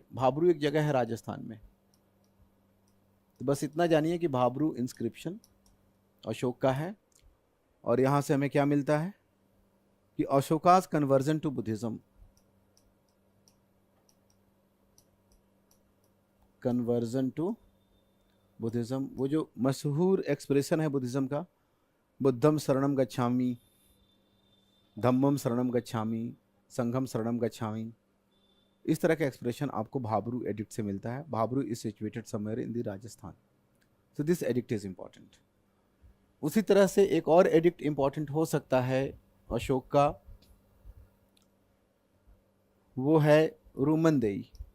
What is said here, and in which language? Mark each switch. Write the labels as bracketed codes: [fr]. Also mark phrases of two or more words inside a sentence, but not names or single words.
[hi] भाबरू एक जगह है राजस्थान में। तो बस इतना जानिए कि भाबरू इंस्क्रिप्शन अशोक का है। और यहाँ से हमें क्या मिलता है कि [en] Ashoka's conversion to Buddhism, conversion to Buddhism, [hi] वो जो मशहूर एक्सप्रेशन है बुद्धिज्म का, [pi] बुद्धम शरणम गच्छामि, धम्मम शरणम गच्छामि, संघम शरणम गच्छामि, [hi] इस तरह का एक्सप्रेशन आपको भाबरू एडिक्ट से मिलता है। [en] Bhabru is situated somewhere in the Rajasthan. So this edict is important. [hi] उसी तरह से एक और [en] edict important [hi] हो सकता है अशोक का, वो है रूमनदेई।